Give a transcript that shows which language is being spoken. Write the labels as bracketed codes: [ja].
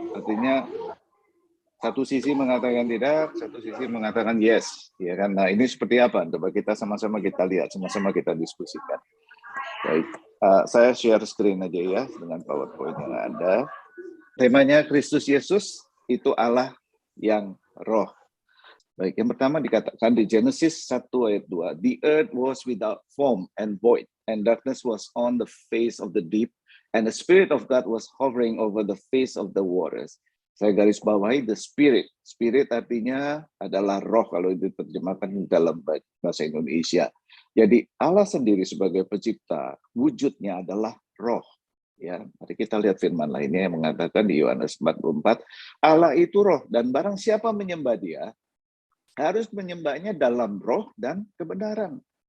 [id] Artinya satu sisi mengatakan tidak, satu sisi mengatakan yes. Ya kan? Nah, ini seperti apa? Coba kita sama-sama kita lihat, sama-sama kita diskusikan. Baik, saya share screen aja ya dengan PowerPoint yang ada. Temanya Kristus Yesus itu Allah yang roh. Baik, yang pertama dikatakan di Genesis 1 ayat 2, [en] the earth was without form and void, and darkness was on the face of the deep, and the Spirit of God was hovering over the face of the waters. [id] Saya garis bawahi the Spirit. Spirit artinya adalah roh kalau diterjemahkan dalam bahasa Indonesia. Jadi Allah sendiri sebagai pencipta, wujudnya adalah roh. Ya, mari kita lihat firman lainnya yang mengatakan di Yohanes 4:4, Allah itu roh dan barang siapa menyembah Dia harus menyembahnya dalam roh dan kebenaran.